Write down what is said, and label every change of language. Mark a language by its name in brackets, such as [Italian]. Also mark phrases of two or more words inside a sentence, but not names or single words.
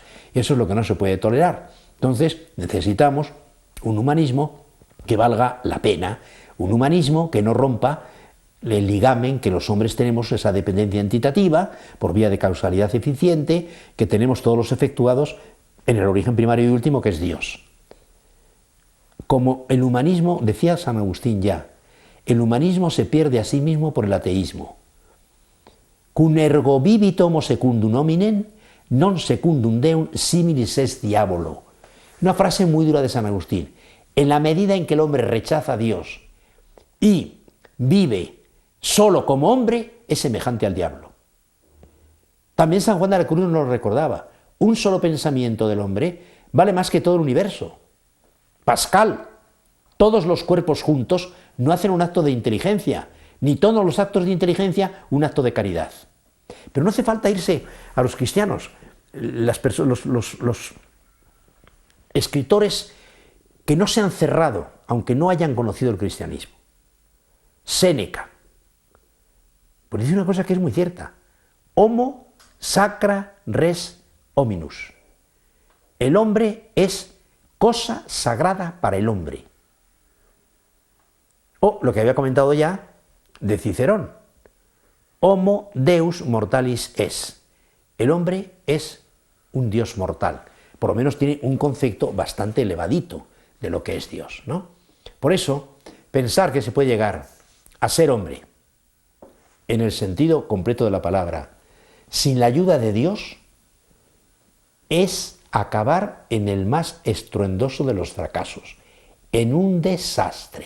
[Spanish] Eso es lo que no se puede tolerar. Entonces necesitamos un humanismo que valga la pena, un humanismo que no rompa el ligamen que los hombres tenemos, esa dependencia entitativa, por vía de causalidad eficiente, que tenemos todos los efectuados en el origen primario y último, que es Dios. Como el humanismo, decía San Agustín ya, el humanismo se pierde a sí mismo por el ateísmo. [Latin] Cum ergo vivit homo secundum hominem, non secundum Deum similis est diabolo. [Spanish] Una frase muy dura de San Agustín. En la medida en que el hombre rechaza a Dios y vive solo como hombre, es semejante al diablo. También San Juan de la Cruz nos lo recordaba. Un solo pensamiento del hombre vale más que todo el universo. Pascal, todos los cuerpos juntos no hacen un acto de inteligencia, ni todos los actos de inteligencia un acto de caridad. Pero no hace falta irse a los cristianos, los escritores que no se han cerrado, aunque no hayan conocido el cristianismo. Séneca, pues dice una cosa que es muy cierta: [Latin] homo sacra res hominus. [Spanish] El hombre es cosa sagrada para el hombre. O lo que había comentado ya de Cicerón: [Latin] homo deus mortalis es. [Spanish] El hombre es un Dios mortal. Por lo menos tiene un concepto bastante elevadito de lo que es Dios, ¿no? Por eso, pensar que se puede llegar a ser hombre, en el sentido completo de la palabra, sin la ayuda de Dios, es acabar en el más estruendoso de los fracasos, en un desastre.